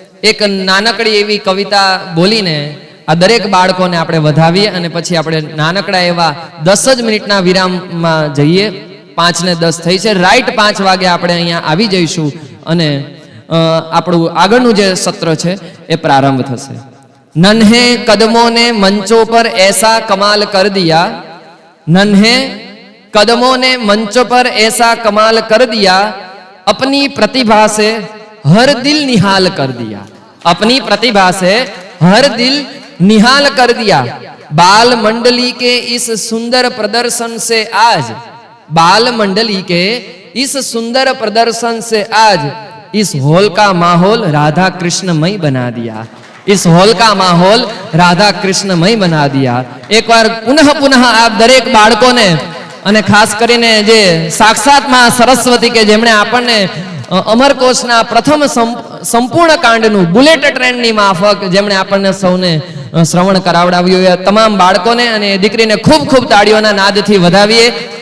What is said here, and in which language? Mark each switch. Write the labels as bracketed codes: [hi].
[gu] એક નાનકડી એવી કવિતા બોલીને આ દરેક બાળકોને આપણે વધાવીએ અને પછી આપણે નાનકડા એવા 10 જ મિનિટના વિરામમાં જઈએ. 5:10 થઈ છે. રાઈટ 5 વાગે આપણે અહીંયા આવી જઈશું અને આપણું આગળનું જે સત્ર છે એ પ્રારંભ થશે. [hi] नन्हे कदमों ने मंचों पर ऐसा कमाल कर दिया, नन्हे कदमों ने मंचों पर ऐसा कमाल कर दिया, अपनी प्रतिभा से हर दिल निहाल कर दिया, अपनी प्रतिभा से हर दिल निहाल कर दिया. बाल मंडली के इस सुंदर प्रदर्शन से आज, बाल मंडली के इस सुंदर प्रदर्शन से आज इस हॉल का माहौल राधा कृष्णमय बना दिया, इस हॉल का माहौल राधा कृष्णमय बना दिया. एक बार पुनः पुनः आप [gu] दरेक बाળકોને અને ખાસ કરીને જે સાક્ષાત માં સરસ્વતી કે જેમણે આપણને અમરકોશના પ્રથમ સંપૂર્ણ કાંડનું બુલેટ ટ્રેનની માફક જેમણે આપણને સૌને શ્રવણ કરાવડાવ્યું એ તમામ બાળકોને અને દીકરીને ખૂબ ખૂબ તાળીઓના નાદથી વધાવીએ.